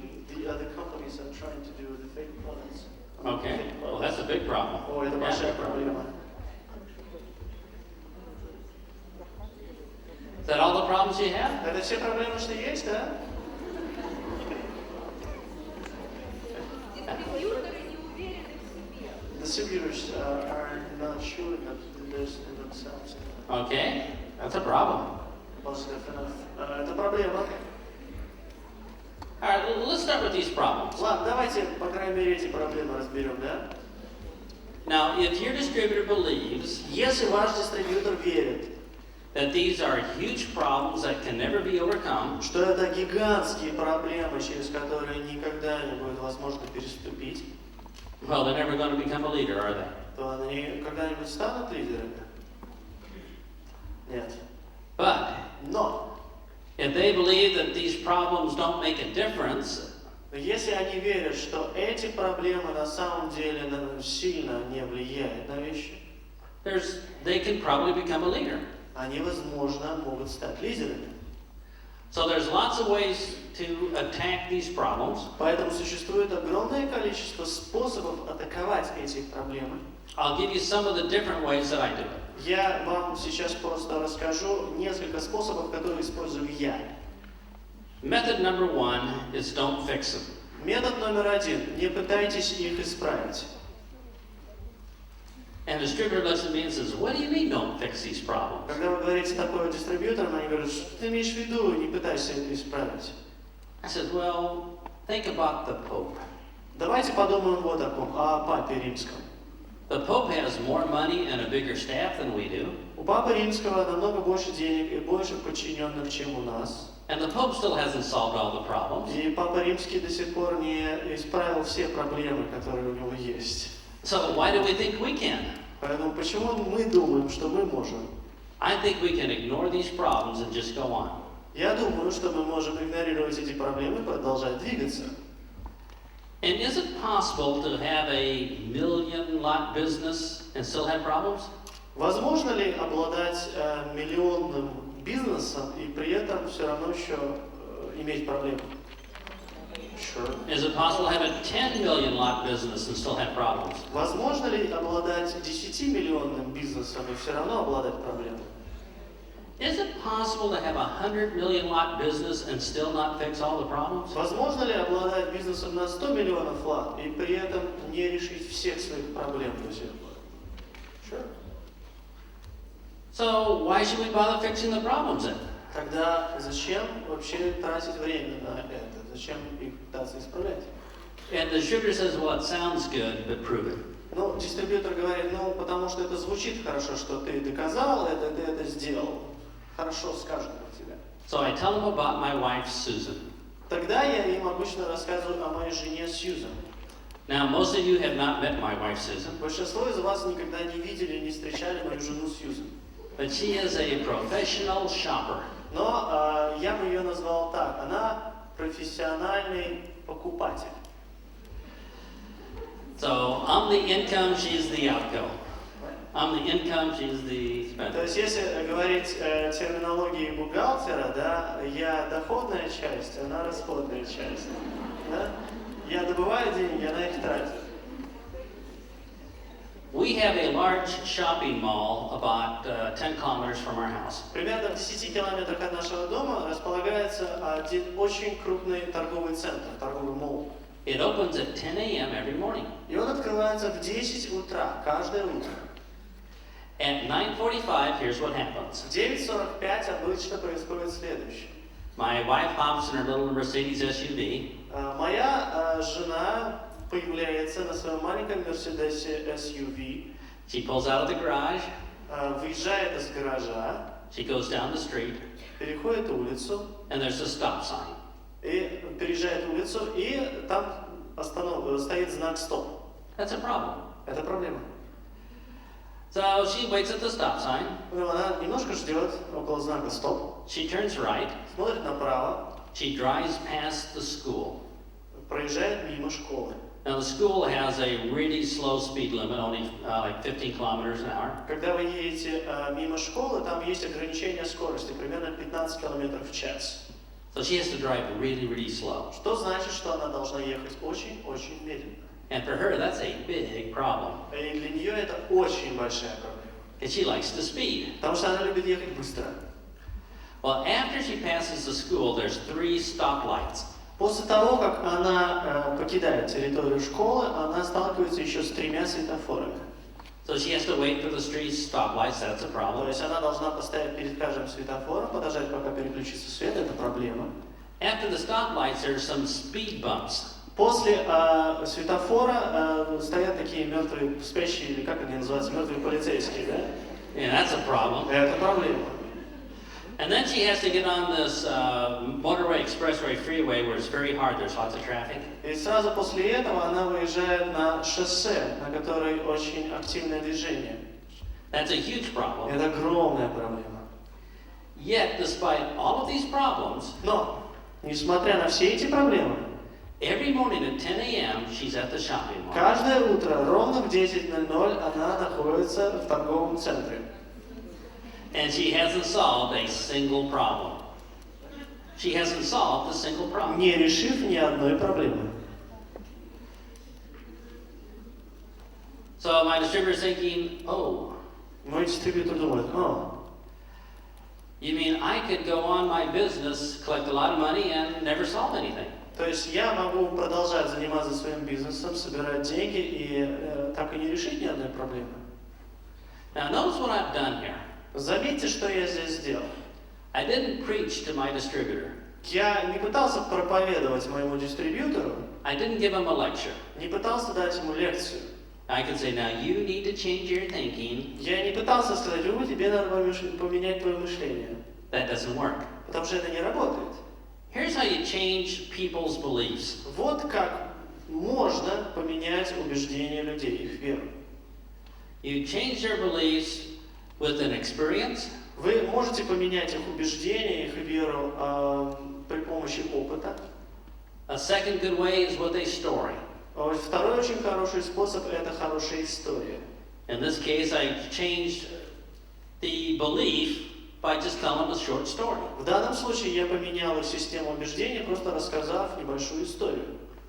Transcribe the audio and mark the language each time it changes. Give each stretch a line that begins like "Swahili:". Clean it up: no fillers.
English: The other companies are trying to do the fake products. Okay. Fake Well, products. that's a big problem.
Russian: О, это
English: Yeah.
Russian: большая проблема.
English: Is that all the problems you have?
Russian: Это все проблемы, что есть, да? Дистрибьюторы не уверены в себе.
English: Distributors are not sure that there's in themselves. Okay. That's a problem. Positive enough.
Russian: Это проблема.
English: All right, let's start with these problems.
Russian: Ладно, давайте, по крайней мере, эти проблемы разберем, да?
English: Now, if your distributor believes
Russian: Если ваш дистрибьютор верит,
English: that these are huge problems that can never be overcome,
Russian: что это гигантские проблемы, через которые никогда не будет возможно переступить,
English: well, they're never going to become a leader, are they?
Russian: то они когда-нибудь станут лидерами? Нет.
English: But
Russian: Но
English: if they believe that these problems don't make a difference,
Russian: если они верят, что эти проблемы на самом деле сильно не влияют на вещи,
English: they can probably become a leader.
Russian: они, возможно, могут стать лидерами.
English: So there's lots of ways to attack these problems.
Russian: Поэтому существует огромное количество способов атаковать эти проблемы.
English: I'll give you some of the different ways that I do it.
Russian: Я вам сейчас просто расскажу несколько способов, которые использую я.
English: Method number one is don't fix them.
Russian: Метод номер один. Не пытайтесь их исправить.
English: And the distributor looks at me and says, what do you mean don't fix these problems?
Russian: Когда вы говорите такое дистрибьюторам, они говорят, что ты имеешь в виду, не пытайся это исправить.
English: I said, well, think about the Pope.
Russian: Давайте подумаем вот о ком, о Папе Римском.
English: The Pope has more money and a bigger staff than we do.
Russian: У Папы Римского намного больше денег и больше подчиненных, чем у нас.
English: And the Pope still hasn't solved all the problems.
Russian: И Папа Римский до сих пор не исправил все проблемы, которые у него есть.
English: So why do we think we can?
Russian: Поэтому почему мы думаем, что мы можем?
English: I think we can ignore these problems and just go on.
Russian: Я думаю, что мы можем игнорировать эти проблемы и продолжать двигаться.
English: And is it possible to have a million-lot business and still have problems?
Russian: Возможно ли обладать миллионным бизнесом и при этом все равно еще иметь проблемы?
English: Sure. Is it possible to have a 10 million lot business and still have problems?
Russian: Возможно ли обладать 10-миллионным бизнесом и все равно обладать проблемами?
English: Is it possible to have a 100 million lot business and still not fix all the problems?
Russian: Возможно ли обладать бизнесом на 100 миллионов лат и при этом не решить всех своих проблем до сих пор?
English: Sure. So why should we bother fixing the problems then?
Russian: Тогда зачем вообще тратить время на это? Зачем их пытаться исправлять?
English: And the distributor says, well, it sounds good, but prove it.
Russian: Ну, дистрибьютор говорит, ну, потому что это звучит хорошо, что ты доказал это, ты это сделал. Хорошо скажут про тебя.
English: So I tell them about my wife, Susan.
Russian: Тогда я им обычно рассказываю о моей жене Сьюзан.
English: Now, most of you have not met my wife, Susan,
Russian: Большинство из вас никогда не видели, не встречали мою жену Сьюзан.
English: but she is a professional shopper.
Russian: Но я бы ее назвал так. Она профессиональный покупатель.
English: So I'm the income, she's the outgo. I'm the income, she's the
Russian: То
English: spender.
Russian: есть, если говорить терминологией бухгалтера, да, я доходная часть, она расходная часть. Да? Я добываю деньги, она их тратит.
English: We have a large shopping mall about 10 kilometers from our house.
Russian: Примерно в 10 километрах от нашего дома располагается один очень крупный торговый центр, торговый молл.
English: It opens at 10 a.m. every morning.
Russian: И он открывается в 10 утра, каждое утро.
English: At 9:45, here's what happens.
Russian: В 9:45 обычно происходит следующее.
English: My wife hops in her little Mercedes SUV.
Russian: Моя жена появляется на своем маленьком Мерседесе SUV,
English: She pulls out of the garage.
Russian: выезжает из гаража,
English: She goes down the street,
Russian: переходит улицу,
English: and there's a stop sign.
Russian: и переезжает улицу, и там стоит знак «Стоп».
English: That's a problem.
Russian: Это проблема.
English: So she waits at the stop sign.
Russian: Она немножко ждет около знака «Стоп»,
English: She turns right.
Russian: смотрит направо,
English: She drives past the school.
Russian: проезжает мимо школы.
English: Now the school has a really slow speed limit, only like 15 kilometers an hour.
Russian: Когда вы едете мимо школы, там есть ограничение скорости, примерно 15 км в час.
English: So she has to drive really, really slow.
Russian: Что значит, что она должна ехать очень-очень медленно.
English: And for her, that's a big problem.
Russian: И для нее это очень большая проблема.
English: Because she likes to speed.
Russian: Потому что она любит ехать быстро.
English: Well, after she passes the school, there's 3 stoplights.
Russian: После того, как она покидает территорию школы, она сталкивается еще с 3 светофорами.
English: So she has to wait for the 3 stoplights, that's a
Russian: То
English: problem.
Russian: есть она должна постоять перед каждым светофором, подождать, пока переключится свет, это проблема.
English: After the stoplights, there's some speed bumps.
Russian: После светофора стоят такие мертвые, спящие, или как они называются, мертвые полицейские, да?
English: Yeah, that's a problem.
Russian: Это проблема.
English: And then she has to get on this motorway expressway freeway where it's very hard, there's lots of traffic.
Russian: И сразу после этого она выезжает на шоссе, на которой очень активное движение.
English: That's a huge problem.
Russian: Это огромная проблема.
English: Yet, despite all of these problems,
Russian: Но, несмотря на все эти проблемы,
English: every morning at 10 a.m., she's at the shopping mall.
Russian: каждое утро ровно в 10:00 она находится в торговом центре.
English: And she hasn't solved a single problem. She hasn't solved a single problem.
Russian: Не решив ни одной проблемы.
English: So my distributor's thinking, oh,
Russian: Мой дистрибьютор думает,
English: you mean I could go on my business, collect a lot of money, and never solve anything?
Russian: то есть я могу продолжать заниматься своим бизнесом, собирать деньги и так и не решить ни одной проблемы.
English: Now notice what I've done here.
Russian: Заметьте, что я здесь сделал.
English: I didn't preach to my distributor.
Russian: Я не пытался проповедовать моему дистрибьютору,
English: I didn't give him a lecture.
Russian: не пытался дать ему лекцию.
English: I could say, now you need to change your thinking.
Russian: Я не пытался сказать, тебе надо поменять твое мышление,
English: That doesn't work.
Russian: потому что это не работает.
English: Here's how you change people's beliefs.
Russian: Вот как можно поменять убеждения людей, их веру.
English: You change their beliefs with an experience,
Russian: Вы можете поменять их убеждения, их веру при помощи опыта.
English: a second good way is with a story.
Russian: Второй очень хороший способ – это хорошая история.
English: In this case, I changed the belief by just telling a short story.
Russian: В данном случае я поменял их систему убеждений, просто рассказав небольшую историю.